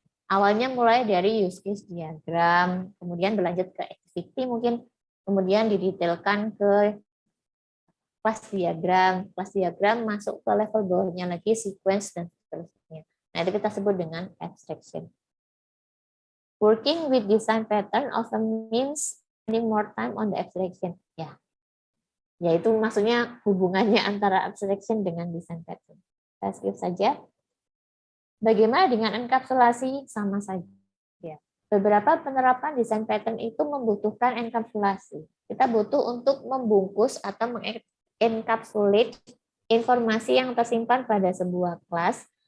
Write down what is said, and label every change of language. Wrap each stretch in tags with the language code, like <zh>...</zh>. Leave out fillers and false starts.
<id>Awalnya mulai dari use case diagram, kemudian berlanjut ke activity mungkin, kemudian didetailkan ke kelas diagram masuk ke level bawahnya lagi sequence dan seterusnya. Nah, itu kita sebut dengan abstraction.</id> <en>Working with design pattern often means spending more time on the abstraction.</en> <id>Ya, yaitu maksudnya hubungannya antara abstraction dengan design pattern. Saya skip saja. Bagaimana dengan enkapsulasi? Sama saja. Beberapa penerapan desain pattern itu membutuhkan enkapsulasi. Kita butuh untuk membungkus atau mengenkapsulate informasi yang tersimpan pada sebuah kelas.</id>